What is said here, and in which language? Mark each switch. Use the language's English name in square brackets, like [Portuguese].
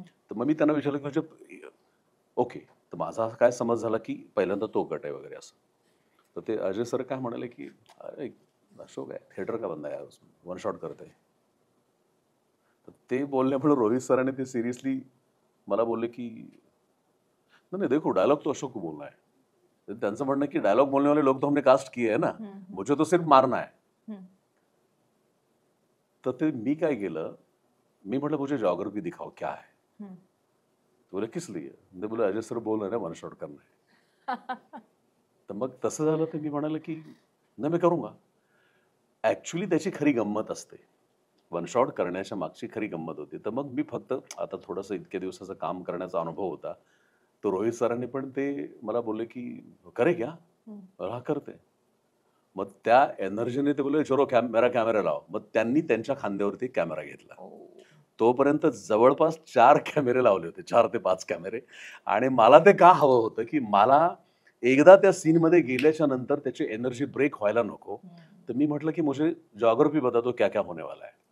[Marathi] तर मग मी त्यांना विचारलं की म्हणजे ओके. तर माझा काय समज झाला की पहिल्यांदा तो गट आहे वगैरे असं. तर ते अजय सर काय म्हणाले की अरे अशोक आहे, [Hindi] थिएटर का बंदा [Marathi] आहे, वन शॉट करते. तर ते बोलल्यामुळे रोहित सरांनी ते सिरियसली मला बोलले की [Hindi] नहीं देखो डायलॉग तो अशोक को बोलना है. [Marathi] तर त्यांचं म्हणणं की [Hindi] डायलॉग बोलने वाले लोग तो हमने कास्ट किए है ना, मुझे तो सिर्फ मारना है. [Marathi] तर ते मी काय केलं, मी म्हटलं [Hindi] मुझे ज्योग्राफी दिखाओ क्या है. तो बोले किस लिए. ते बोले अजय सर बोल रहे हैं वन शॉट करना है. [Marathi] तर मग तसं झालं तर मी म्हणाले की नाही मी करूंगा. ऍक्च्युली त्याची खरी गंमत असते, वन शॉट करण्याच्या मागची खरी गंमत होती. तर मग मी फक्त आता थोडंसं इतक्या दिवसाचं काम करण्याचा अनुभव होता. तो रोहित सरांनी पण ते मला बोलले की [Hindi] करे क्या. [Marathi] हा करते. मग त्या एनर्जीने ते बोलले [Hindi] चलो मेरा कॅमेरा [Marathi] लाव. मग त्यांनी त्यांच्या खांद्यावरती कॅमेरा घेतला. तोपर्यंत जवळपास 4 कॅमेरे लावले होते, 4 ते 5 कॅमेरे. आणि मला ते का हवं होतं की मला एकदा त्या सीनमध्ये गेल्याच्या नंतर त्याची एनर्जी ब्रेक व्हायला नको. तर मी म्हटलं की [Hindi] मुझे ज्योग्राफी बता दो क्या क्या होने वाला है.